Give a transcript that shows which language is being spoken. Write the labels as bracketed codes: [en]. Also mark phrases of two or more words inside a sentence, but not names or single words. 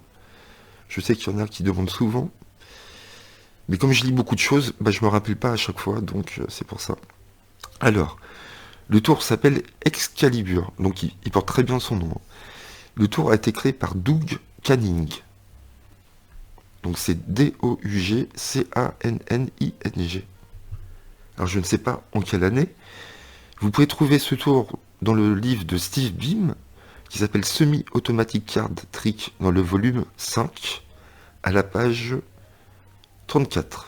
[fr] Je sais qu'il y en a qui demandent souvent. Mais comme je lis beaucoup de choses, bah, je me rappelle pas à chaque fois, donc c'est pour ça. Alors, le tour s'appelle Excalibur, donc il porte très bien son nom. Le tour a été créé par Doug Canning. Donc c'est D-O-U-G-C-A-N-N-I-N-G. Alors je ne sais pas en quelle année. Vous pouvez trouver ce tour dans le livre de Steve Beam, qui s'appelle Semi-Automatic Card Trick, dans le volume 5, à la page 34.